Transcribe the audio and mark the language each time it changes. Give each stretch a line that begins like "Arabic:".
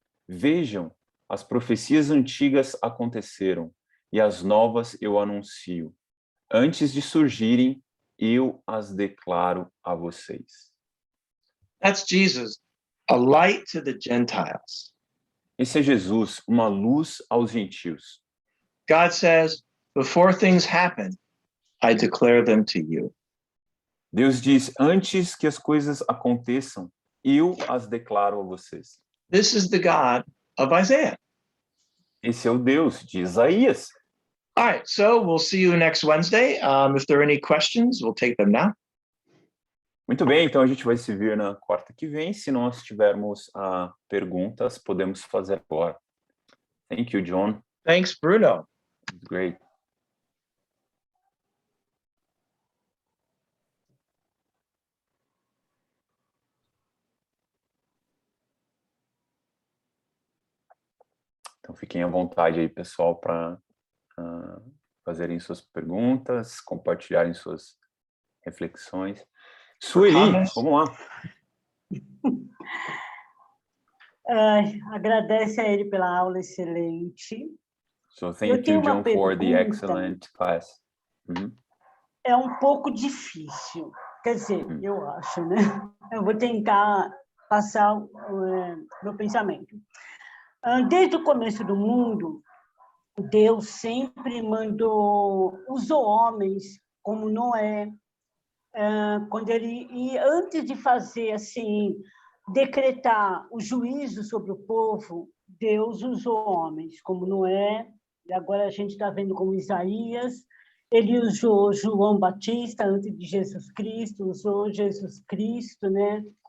Portuguese: Vejam, as profecias antigas aconteceram, e as novas eu anuncio. Antes de surgirem, eu as declaro a vocês.
English: That's Jesus a light to the Gentiles.
Portuguese: Esse é Jesus, uma luz aos gentios.
English: God says, before things happen, I declare them to you.
Portuguese: Deus diz, antes que as coisas aconteçam, eu as declaro a vocês.
English: This is the God of Isaiah.
Portuguese: Esse é o Deus de Isaías.
English: All right, so we'll see you next Wednesday. If there are any questions, we'll take them now.
Portuguese: Muito bem, então a gente vai se ver na quarta que vem. Se nós tivermos perguntas, podemos fazer agora.
English: Thank you, John. Thanks, Bruno. Great.
Portuguese: Então fiquem à vontade aí, pessoal, para fazerem suas perguntas, compartilharem suas reflexões. Sueli, vamos lá. Agradece a ele pela aula excelente.
English: So thank you, John, for the excellent class.
Portuguese: É um pouco difícil, quer dizer, eu acho, né? Eu vou tentar passar o meu pensamento. Desde o começo do mundo, Deus sempre usou homens como Noé, antes de fazer assim, decretar o juízo sobre o povo, Deus usou homens como Noé, e agora a gente está vendo como Isaías, ele usou João Batista antes de Jesus Cristo, usou Jesus Cristo, né?